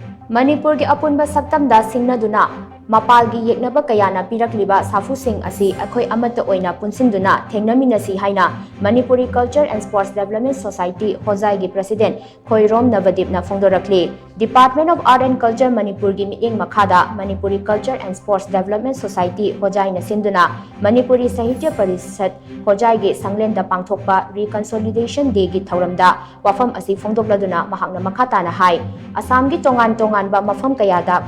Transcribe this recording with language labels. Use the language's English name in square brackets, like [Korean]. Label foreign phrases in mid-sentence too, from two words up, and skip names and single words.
[Manipuri] Manipur ki Apunba Saktamda Singnaduna mapal gi yeknaba kayana Pirakliba Saphu sing asi eikhoi Amatta Oina punsinduna Thengnaminnasi haina Manipuri Culture and Sports Development Society Hojai gi President Khoirom Nabadip na phongdorakli. Department of Art and Culture Manipur gi mieng makhada Manipuri Culture and Sports Development Society Hojai na sinduna Manipuri Sahitya Parishat Hojai gi sanglenda pangthokpa Reconsolidation Day gi thauramda wafam asi phongdokladuna mahakna makhata na hai Assam gi tongan ba mafam kayada